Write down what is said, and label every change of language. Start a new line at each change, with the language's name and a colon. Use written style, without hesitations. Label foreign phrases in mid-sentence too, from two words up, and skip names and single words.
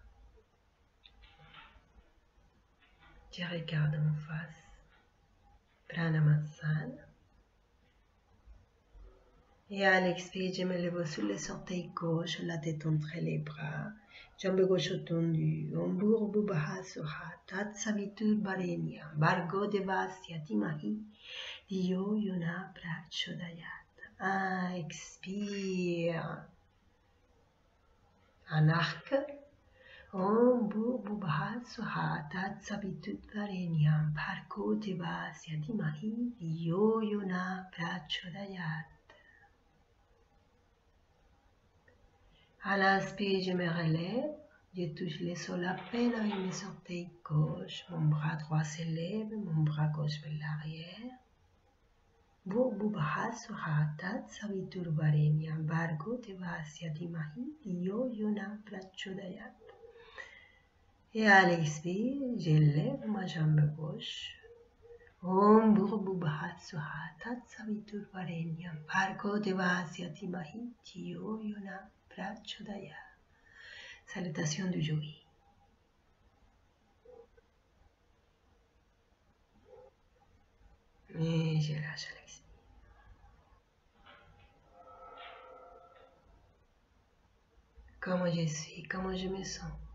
French: Je regarde en face. Pranamasana. Et à l'expire, je me lève sur les orteils gauche, la tête entre les bras. Jambe gauche tendue.
Sanskrit: ॐ भूर्भुवः स्वः तत् सवितुर् वरेण्यं भर्गो देवस्य धीमहि धियो यो नः प्रचोदयात्.
French: Expire. Un arc.
Sanskrit: ॐ भूर्भुवः स्वः तत् सवितुर् वरेण्यं भर्गो देवस्य धीमहि धियो यो नः प्रचोदयात्.
French: À l'inspire, je me relève, je touche le sol à peine avec mes orteils gauche, mon bras droit s'élève, mon bras gauche vers l'arrière.
Sanskrit: भूर्भुवः स्वः तत् सवितुर् वरेण्यं भर्गो देवस्य धीमहि धियो यो नः प्रचोदयात्.
French: Et à l'expire, je lève ma jambe gauche.
Sanskrit: ॐ भूर्भुवः स्वः तत् सवितुर् वरेण्यं भर्गो देवस्य धीमहि धियो यो नः प्रचोदयात्.
French: Salutation du yogi. Et je lâche à l'expire. Comment je suis, comment je me sens.